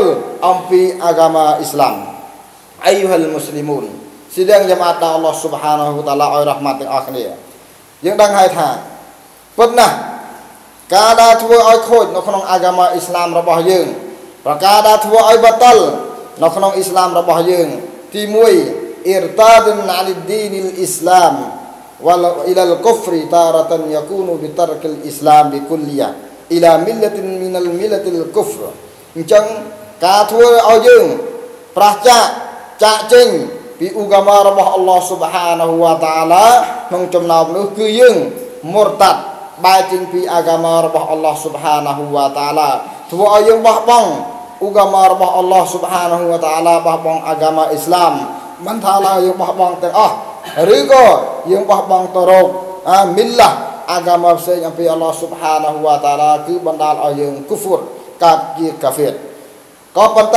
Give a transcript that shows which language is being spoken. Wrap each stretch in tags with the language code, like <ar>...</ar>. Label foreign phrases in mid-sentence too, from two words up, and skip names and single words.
<km>ល់អំពី</km> <ar>أحكام الإسلام أيها المسلمون</ar> <km>ស៊ីដែលយ៉ាម៉ាត់ដល់</km> <ar>الله سبحانه وتعالى</ar> <km>ឲ្យរ៉ហ្មាត់ទាំងអស់គ្នាយើងដឹងហើយថាពិតណាស់ការដែលធ្វើឲ្យខូចនៅក្នុង</km> <ar>أحكام الإسلام</ar> <km>របស់យើងប្រការដែលធ្វើឲ្យបាតលនៅក្នុងអ៊ីស្លាមរបស់យើងទី1</km> <ar>إرتاد عن الدين الإسلام وإلى الكفر تارة يكون بترك الإسلام بكلية إلى ملة من الملل الكفر</ar> <km>អញ្ចឹងការធ្វើឲ្យយើងប្រះចាកចាកចេញពីឧកាមារបស់</km> <ar>الله سبحانه وتعالى</ar> <km>ក្នុងចំណោមនោះគឺយើងមុរតាត់បែរចេញពីអាកាមារបស់</km> <ar>الله سبحانه وتعالى</ar> <km>ធ្វើឲ្យ យើងបោះបង់ឧកាមារបស់</km> <ar>الله سبحانه وتعالى</ar> <km>បោះបង់</km> <ar>أحكام الإسلام</ar> <km>មិនថាឡើយយើងបោះបង់ទាំងអស់ឬក៏យើងបោះបង់ទៅរកមីលឡាអាកាមាផ្សេងអំពី</km> <ar>الله سبحانه وتعالى</ar> <km>គឺបណ្ដាលឲ្យយើងគូហ្វុរកើតជាកាហ្វេរក៏ប៉ុន្តែ</km>